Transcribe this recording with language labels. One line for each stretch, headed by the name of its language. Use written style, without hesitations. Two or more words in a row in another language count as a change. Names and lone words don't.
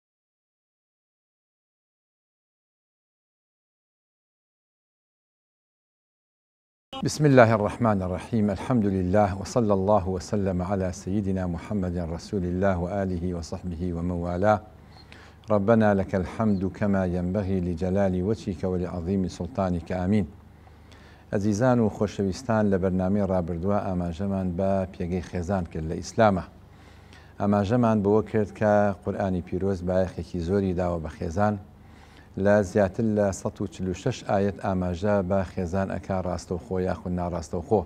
Arabic: بسم الله الرحمن الرحيم. الحمد لله وصلى الله وسلم على سيدنا محمد رسول الله وآله وصحبه ومن والاه. ربنا لك الحمد كما ينبغي لجلال وجهك ولعظيم سلطانك آمين.
Central Kurdish: عزیزان و خۆشەویستان لە بەرنامەی ڕابردووە ئاماژەمان بە پێگەی خێزان کرد لە ئیسلامە. ئاماژەمان بەوە کرد کە قورئانی پیرۆز بایەخێکی زۆری داوە بە خێزان لە زیاتر لە 146 ئاەت ئاماژە بە خێزان ئەکا ڕاستەوخۆ یاخود ناڕاستەوخۆ.